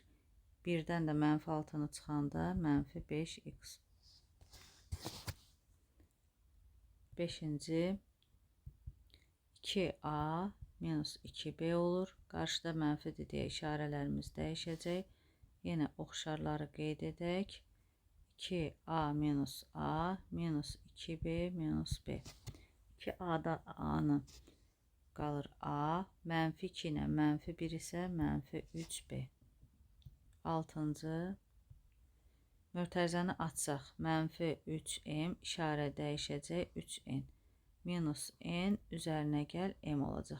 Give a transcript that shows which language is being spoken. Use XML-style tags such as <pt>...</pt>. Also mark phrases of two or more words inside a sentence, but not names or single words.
<az>1-dən də mənfi 6-nı çıxanda mənfi 5x. 5-ci 2a minus 2b olur. Qarşıda mənfidir deyə işarələrimiz dəyişəcək. Yenə oxşarları qeyd edək. 2a minus a minus 2b minus b. 2a-da a-nı qalır a. Mənfi 2 ilə mənfi 1 isə mənfi 3b. 6-cı mötərizəni açsaq. Mənfi 3m işarə dəyişəcək 3n. Minus n üzərinə gəl m olacaq.</az>